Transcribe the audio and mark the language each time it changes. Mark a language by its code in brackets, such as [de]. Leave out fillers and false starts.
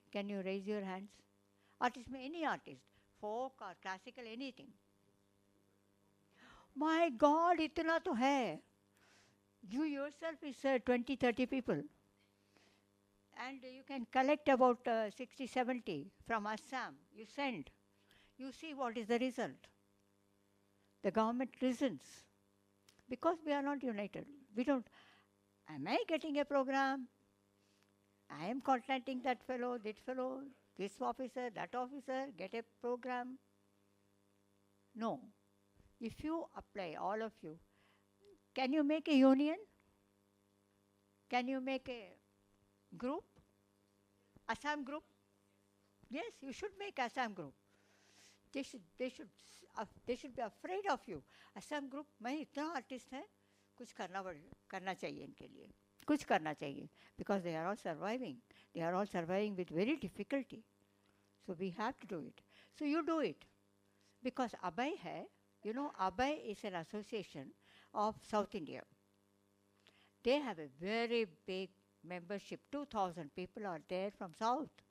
[en] Can you raise your hands? Artist में any artist, folk or classical, anything. My God, [hi] इतना तो है. [en] You yourself is 20-30 people. And you can collect about 60-70 from Assam. You send. You see what is the result. The government listens. Because we are not united. We don't. Am I getting a program? I am contacting that fellow, this officer, that officer, get a program. No. If you apply, all of you, can you make a union? Can you make a group? Assam group? Yes, you should make Assam group. They should be afraid of you. [hi] Assam group, मैं इतना artist है, कुछ करना चाहिए इनके लिए. कुछ करना चाहिए. [en] Because they are all surviving. They are all surviving with very difficulty. So we have to do it. So you do it. Because Abhay hai, you know, Abhay is an association of South India. They have a very big membership. 2,000 people are there from South.